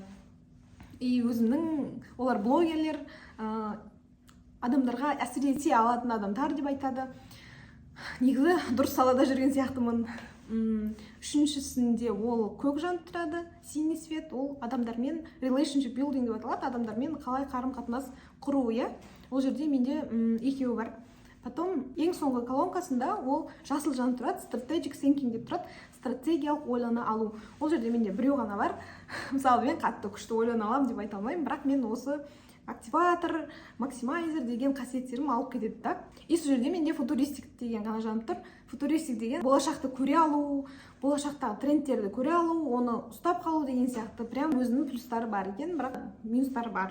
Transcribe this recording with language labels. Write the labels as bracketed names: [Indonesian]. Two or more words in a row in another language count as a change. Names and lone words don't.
[Kazakh] И өзімнің олар блогерлер, адамдарға әсер ете алатын адамдар деп айтады. Негізі дұрыс салада жүрген сияқтымын. Үшіншісінде ол көк жанып тұрады, [Russian] синий свет, [Kazakh] ол адамдармен [English] relationship building [Kazakh] деп аталады, адамдармен қалай қарым-қатынас құру, иә. Ол жерде менде екеуі бар. Потом ең соңғы колонкасында ол жасыл жанып тұрады, [English] strategic thinking [Kazakh] деп тұрады, стратегиялық ойлана алу. Ол жерде менде біреу ғана бар. Мысалы, мен қатты күшті ойлана аламын деп айта алмаймын, бірақ мен осы активатор, максимайзер деген қасиеттерім алып кетеді да. И сол жерде менде футуристик деген ғана жанып тұр. Футуристик деген болашақты көре алу, болашақтағы трендтерді көре алу, оны ұстап қалу деген сияқты прям өзінің плюстары бар екен, бірақ минустары бар.